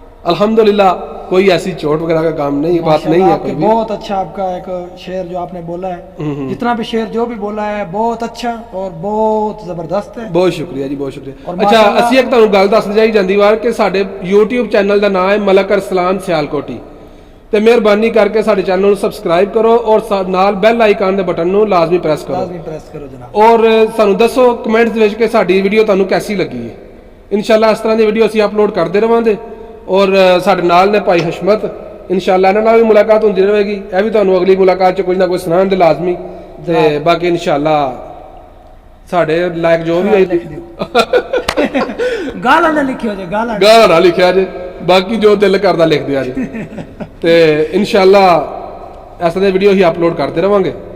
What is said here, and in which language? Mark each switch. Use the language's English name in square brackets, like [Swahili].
[Urdu] الحمدللہ کوئی ایسی چوٹ وغیرہ کا کام نہیں، بات نہیں ہے آپ کے کوئی بھی. بہت اچھا آپ کا ایک شعر جو آپ نے بولا ہے، جتنا بھی شعر جو بھی بولا ہے بہت اچھا اور بہت زبردست ہے. بہت شکریہ جی، بہت شکریہ. اور اچھا ماشاءاللہ- [Punjabi] اسی ایک تانوں گل دس جائی جاندی وار کہ ساڈے YouTube چینل دا نام ہے ملک ارسلان سیالکوٹی. تے مہربانی کر کے ساڈے چینل نو سبسکرائب کرو اور نال بیل آئیکن دے بٹن نو لازمی پریس کرو. لازمی پریس کرو جناب. اور سانو دسو کمنٹس وچ کہ ساڈی ویڈیو تانوں کیسی لگی ہے. انشاءاللہ اس طرح دی ویڈیو اسی اپلوڈ کرتے رہاں گے. اور ساڈے نال نے بھائی حشمت، انشاءاللہ انہاں نال بھی ملاقات ہوندی رہے گی. اے بھی تانوں اگلی ملاقات چ کچھ نہ کچھ سنان دے لازمی. تے باقی انشاءاللہ ساڈے لائک جو بھی لکھ دیو. گالا نہ لکھیو جے، گالا گالا نہ لکھیا جے، باقی جو دل کردا لکھ دیا جے. تے انشاءاللہ ایسے دے ویڈیو ہی اپلوڈ کرتے رہاں گے.